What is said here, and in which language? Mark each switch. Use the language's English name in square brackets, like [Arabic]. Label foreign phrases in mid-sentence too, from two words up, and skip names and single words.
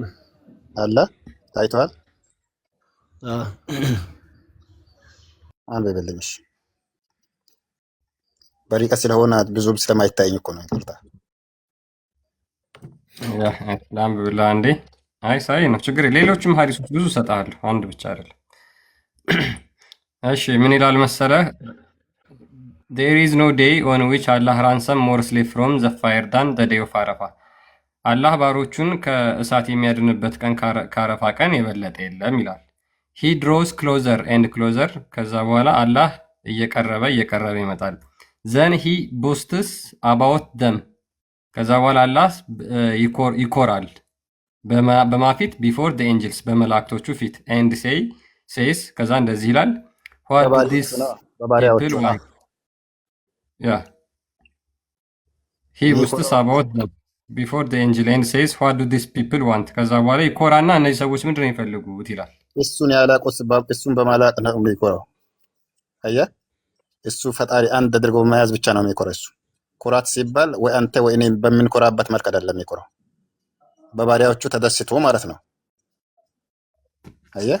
[Amharic] አለ ታይቷል። አንብብልኝ። እሺ በርቀት ስለሆነ ብዙም ስለማይታየኝ እኮ ነው። ይቅርታ። ላንብብልህ አንዴ። አይ ሳይ ነው ችግር። ሌሎችም ሀዲሶች ብዙ እሰጥሃለሁ፣ አንድ ብቻ አይደለም። እሺ ምን ይላል መሰለህ? [English] There is no day on which Allah ransom more slave from the fire than the day of Arafah. [Amharic] አላህ ባሮቹን ከእሳት የሚያድንበት ቀን ከአረፋ ቀን የበለጠ የለም ይላል። [English] He draws closer and closer. [Amharic] ከዛ በኋላ አላህ እየቀረበ ይመጣል። [English] Then he boasts about them. [Amharic] ከዛ በኋላ አላህ ይኮራል በማፊት [English] before the angels [Amharic] በመላእክቶቹ ፊት [English] and says [Amharic] ከዛ እንደዚህ ይላል [English] what do these people want? Yeah. He boasts about them before the angel and says what do these people want? [Amharic] ከዛ በኋላ ይኮራና እነዚህ ሰዎች ምንድን ነው የሚፈልጉት ይላል። እሱን ያላቁት እሱን በማላቅ ነው የሚኮራው። አየህ፣ እሱ ፈጣሪ አንድ አድርጎ መያዝ ብቻ ነው የሚኮራው። እሱ ኩራት ሲባል ወይ አንተ ወይ እኔ በምንኮራበት መልክ አይደለም የሚኮራው፣ በባሪያዎቹ ተደስቶ ማለት ነው። አየህ፣